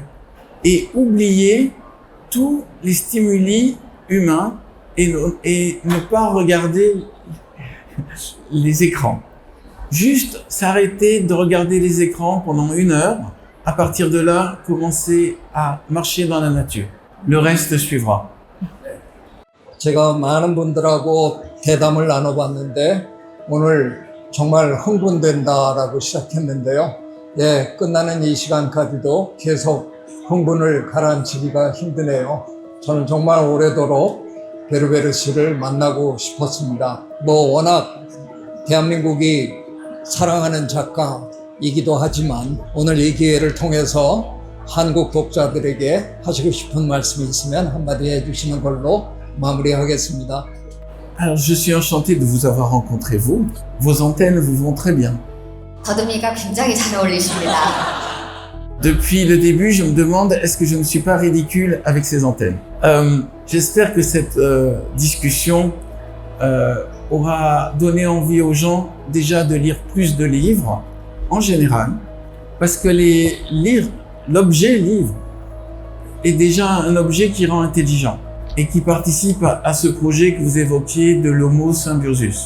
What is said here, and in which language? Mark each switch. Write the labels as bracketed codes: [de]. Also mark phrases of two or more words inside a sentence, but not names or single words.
[fr] Et oublier tous les stimuli humains et ne pas regarder les écrans. Juste s'arrêter de regarder les écrans pendant 1 heure. À partir de là, commencer à marcher dans la nature. Le reste suivra. [ko] 제가 많은 분들하고 대담을 나눠봤는데 오늘 정말 흥분된다라고 시작했는데요. 예, 끝나는 이 시간까지도 계속 흥분을 가라앉히기가 힘드네요. 저는 정말 오래도록 베르베르 씨를 만나고 싶었습니다. 뭐 워낙 대한민국이 사랑하는 작가이기도 하지만 오늘 이 기회를 통해서 한국 독자들에게 하시고 싶은 말씀이 있으면 한마디 해주시는 걸로 마무리하겠습니다. [fr] Alors, je suis enchanté de vous avoir rencontré, vous. Vos antennes vous vont très bien. [ko] 더듬이가 굉장히 잘 어울리십니다. [fr] Depuis le début, je me demande est-ce que je ne suis pas ridicule avec ces antennes. J'espère que cette discussion aura donné envie aux gens déjà de lire plus de livres en général, parce que l'objet livre est déjà un objet qui rend intelligent et qui participe à ce projet que vous évoquiez de l'homo symbiosis.